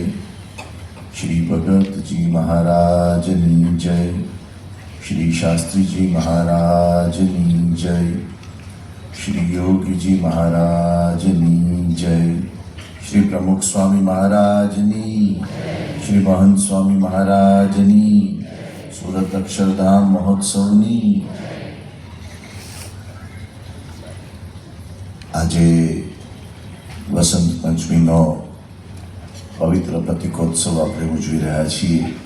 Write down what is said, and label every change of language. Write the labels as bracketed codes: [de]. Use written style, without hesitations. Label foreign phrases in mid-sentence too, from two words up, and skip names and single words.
[gu] શ્રી ભગત જી મહારાજની જય। શ્રી શાસ્ત્રી જી મહારાજની જય। શ્રી યોગી જી મહારાજની જય। શ્રી પ્રમુખ સ્વામી મહારાજની, શ્રી મહંત સ્વામી મહારાજની, સૂરત અક્ષરધામ મહોત્સવની આજે વસંત પંચમીનો પવિત્ર પ્રતિકોત્સવ આપણે ઉજવી રહ્યા છીએ.